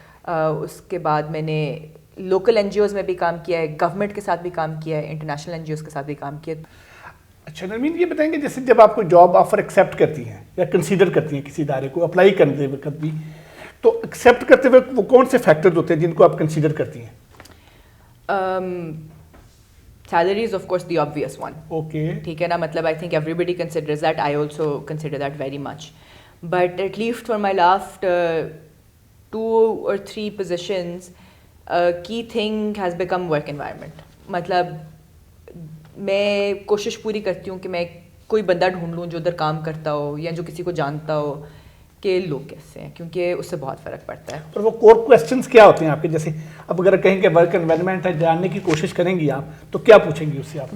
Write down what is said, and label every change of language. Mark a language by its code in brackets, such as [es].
[ur] اس کے بعد میں نے لوکل این جی اوز میں بھی کام کیا ہے, گورنمنٹ کے ساتھ بھی کام کیا ہے, انٹرنیشنل این جی اوز کے ساتھ بھی کام کیا. اچھا نرمین, یہ بتائیں گے جیسے جب آپ کو جاب آفر ایکسیپٹ کرتی ہیں یا کنسیڈر کرتی ہیں کسی ادارے کو اپلائی کرتے وقت بھی, تو ایکسیپٹ کرتے ہوئے وہ کون سے فیکٹرز ہوتے ہیں جن کو آپ کنسیڈر کرتی ہیں؟ [en] Salary is of course the obvious one. Okay. [ur] ٹھیک ہے نا, مطلب [en] I think everybody considers that. I also consider that very much. But at least for my last 2 or 3 positions, key thing has become work environment. [ur] مطلب میں کوشش پوری کرتی ہوں کہ میں کوئی بندہ ڈھونڈ لوں جو ادھر کام کرتا ہو یا جو کسی کو جانتا ہو کہ لوگ کیسے ہیں, کیونکہ اس سے بہت فرق پڑتا ہے. پر وہ کور کویسچنس کیا ہوتے ہیں آپ کے؟ جیسے اب اگر کہیں کہ ورک انوائرمنٹ ہے, جاننے کی کوشش کریں گی آپ, تو کیا پوچھیں گی اس سے آپ؟